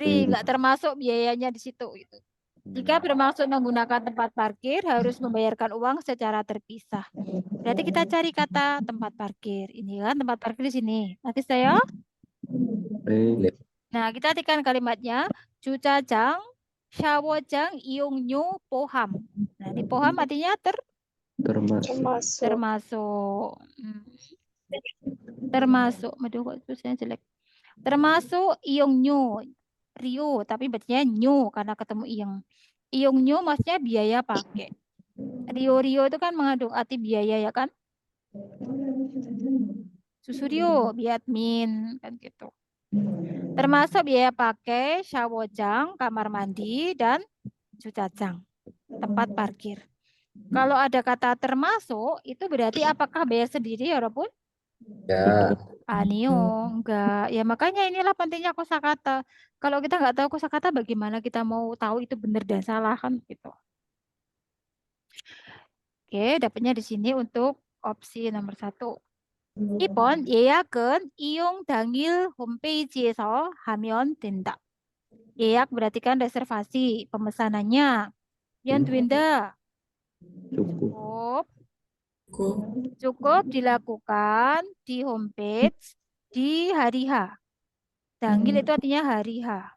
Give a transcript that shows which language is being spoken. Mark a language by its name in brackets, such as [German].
[Indonesian] Nggak termasuk biayanya di situ. Gitu. Jika bermaksud menggunakan tempat parkir, harus membayarkan uang secara terpisah. Berarti kita cari kata tempat parkir. Ini kan tempat parkir di sini. Nanti saya. Nah, kita artikan kalimatnya. [Korean] 주차장, 샤워장, 이용료, 포함. [Indonesian] Nah, ini poham artinya termasuk. Termasuk. Aduh, kok tulisannya jelek. Termasuk 이용료. Rio, tapi bacanya nyu karena ketemu iyeng. Iyongnyo maksudnya biaya pakai. Rio itu kan mengandung arti biaya ya kan? Susurio, biadmin kan gitu. Termasuk biaya pakai, shawojang, kamar mandi, dan jucajang, tempat parkir. Kalau ada kata termasuk, itu berarti apakah bayar sendiri ya Robun? Ya. Anio, enggak. Ya makanya inilah pentingnya kosakata. Kalau kita nggak tahu kosakata, bagaimana kita mau tahu itu benar dan salah kan gitu. Oke, dapatnya di sini untuk opsi nomor 1. [Korean] 2번 예약은 이용 당일 홈페이지에서 하면 된다. [Indonesian] 예약 berarti kan reservasi, pemesanannya. Yang 된다. Cukup dilakukan di homepage di hari H. Tanggal itu artinya hari H.